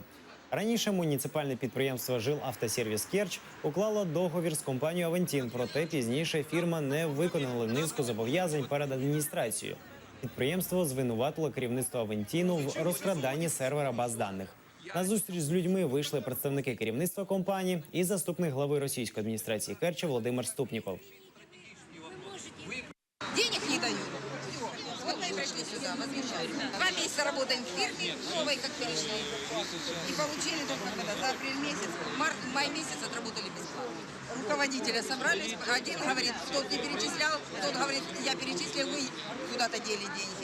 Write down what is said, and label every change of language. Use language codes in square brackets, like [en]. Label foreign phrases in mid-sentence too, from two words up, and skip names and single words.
[uk] Раніше муніципальне підприємство «Жилавтосервіс Керч» уклало договір з компанією «Авентін», проте пізніше фірма не виконала низку зобов'язань перед адміністрацією. Підприємство звинуватило керівництво «Авентіну» в розкраданні сервера баз даних. На зустріч з людьми вийшли представники керівництва компанії і заступник глави російської адміністрації Керчі Володимир Ступніков. [ru] Денег не дают. Вот мы и пришли сюда, возмещать. 2 месяца работаем в фирме, новой как перешли. И получили только когда за апрель месяц, май месяц отработали бесплатно. Руководителя собрались, один говорит, кто не перечислял, тот говорит, я перечислил, вы куда-то дели деньги.